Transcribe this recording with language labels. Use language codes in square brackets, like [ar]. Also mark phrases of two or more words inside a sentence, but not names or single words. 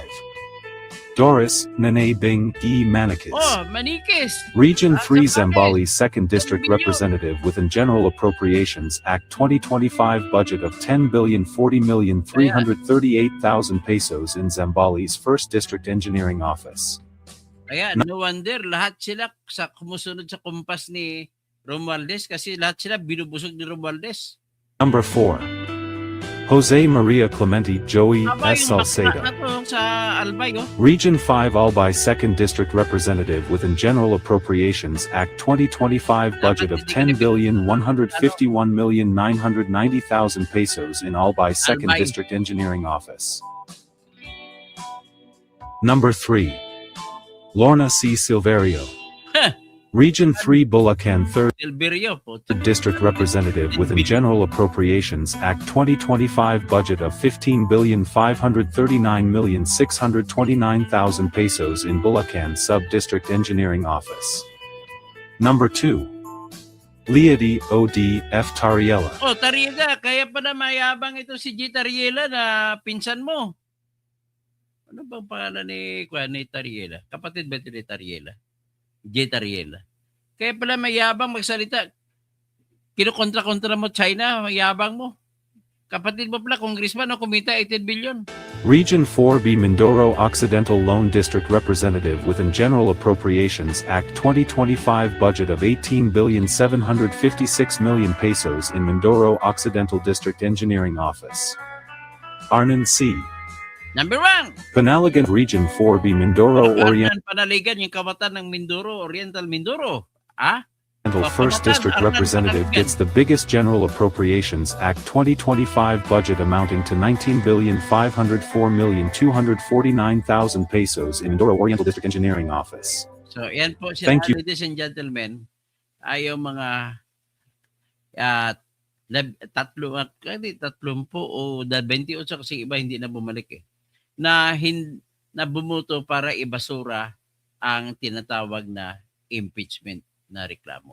[en] Number 5. Doris Nene Bing E. Manikis. Oh, Manikis. Region Ah, 3 Zambales. Zambales 2nd District Representative within General Appropriations Act 2025 budget of 10,040,338,000 pesos in Zambales 1st District Engineering Office. [tl] Ayan, [en] no wonder [tl] lahat sila sa kumusunod sa kumpas ni Romualdez kasi lahat sila binubusog ni Romualdez. [en] Number 4. Jose Maria Clemente Joey [tl] Tama S. yung bakla Salceda. na to sa Albay, oh. [en] Region 5 Albay 2nd District Representative within General Appropriations Act 2025 budget of 10,151,990,000 pesos in Albay 2nd Albay. District Engineering Office. Number 3. Lorna C. Silverio. Heh. Region 3 Bulacan 3rd [tl] Silverio po. [en] District Representative within General Appropriations Act 2025 budget of 15,539,629,000 pesos in Bulacan Sub-District Engineering Office. Number 2. Liadi O.D. F. Tariela. [tl] Oh, Tariela, kaya pala mayabang ito si G. Tariela na pinsan mo. Ano bang pangalan ni Tariela? Kapatid ba ito ni Tariela? J. Tariela. Kaya pala mayabang magsalita. Kinukontra-kontra mo China, mayabang mo. Kapatid mo pala, congressman, no, kumita 18 billion. [en] Region 4B Mindoro Occidental Lone District Representative within General Appropriations Act 2025 budget of 18,756,000,000 pesos in Mindoro Occidental District Engineering Office. Arnon C. Number 1. Panalagan Region 4B Mindoro Oriental [tl] Panaligan yung kawatan ng Mindoro, Oriental Mindoro. Ah? [en] 1st District Representative gets the biggest General Appropriations Act 2025 budget amounting to 19,504,249,000 pesos in Mindoro Oriental District Engineering Office. [tl] So, yan po siya, [en] Thank you. ladies and gentlemen, [tl] ay yung mga 30 o 28 kasi iba hindi na bumalik na bumuto para ibasura ang tinatawag na impeachment na reklamo.